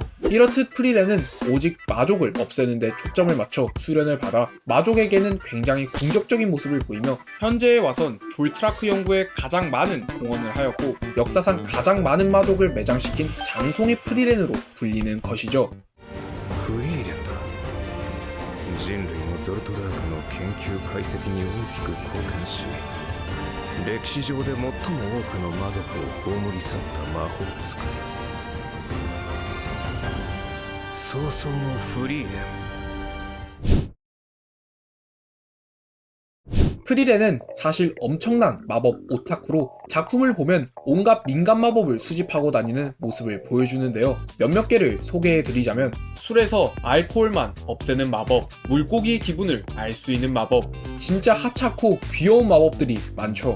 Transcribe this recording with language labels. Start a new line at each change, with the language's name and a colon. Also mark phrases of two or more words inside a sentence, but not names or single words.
Korean: 이렇듯 프리렌은 오직 마족을 없애는 데 초점을 맞춰 수련을 받아 마족에게는 굉장히 공격적인 모습을 보이며 현재에 와선 졸트라크 연구에 가장 많은 공헌을 하였고 역사상 가장 많은 마족을 매장시킨 장송의 프리렌으로 불리는 것이죠.
Japanese: フリーレンだ。人類のゾルトラークの研究解析に大きく貢献し歴史上で最も多くの魔族を葬り去った魔法使い。早々のフリーレン。
Korean: 프리렌은 사실 엄청난 마법 오타쿠로 작품을 보면 온갖 민간 마법을 수집하고 다니는 모습을 보여주는데요. 몇몇 개를 소개해드리자면 술에서 알코올만 없애는 마법, 물고기의 기분을 알 수 있는 마법, 진짜 하찮고 귀여운 마법들이 많죠.